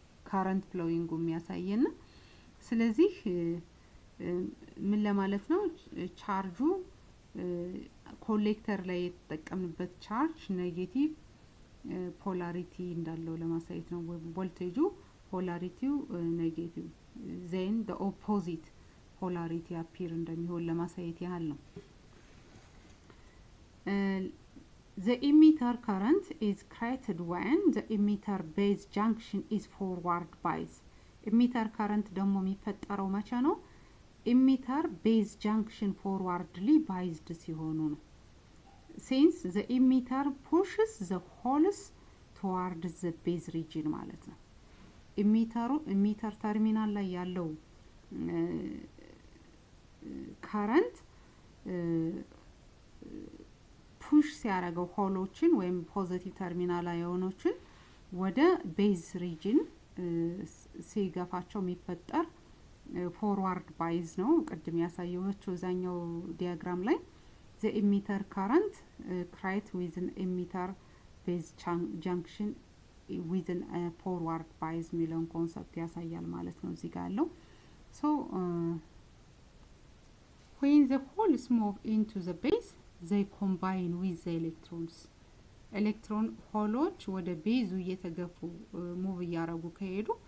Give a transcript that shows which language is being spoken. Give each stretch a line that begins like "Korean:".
Amharic: ካረንት ፍሎዊንጉ የሚያሳየን። ስለዚህ ምን ለማለት ነው ቻርጁ ኮሌክተር ላይ የተጠቀምንበት ቻርጅ ኔጌቲቭ ፖላሪቲ እንዳለው ለማሳየት ነው። ቮልቴጁ ፖላሪቲው ኔጌቲቭ
English: then the opposite polarity appear
Amharic: እንደሚሆን ለማሳየት ያህል ነው።
English: the emitter current is created when the emitter base junction is forward biased.
Amharic: emitter current ደግሞ የሚፈጠረው መቼ ነው?
English: emitter base junction forwardly biased
Amharic: ሲሆኑ ነው።
English: since the emitter pushes the holes towards the base region
Amharic: ማለት ነው።
English: emitter terminal
Amharic: ላይ ያለው
English: current
Amharic: ፑሽ ሲያደርገው ሆሎችን ወይም ፖዚቲቭ ተርሚናል አዮኖችን ወደ ቤዝ ሪጅን ሲገፋቸው የሚፈጠር ፎርዋርድ ባይዝ ነው። ቅድም ያሳየኋችሁ እዛኛው ዲያግራም ላይ
English: the emitter current create within emitter base junction within a forward bias
Amharic: የሚለውን ኮንሰፕት ያሳያል ማለት ነው እዚህ ጋር ያለው።
English: so when the holes move into the base they combine with the electrons.
Amharic: electron ሆሎች ወደ ቤዙ እየተገፉ ሙቭ ያረጉ ከሄዱ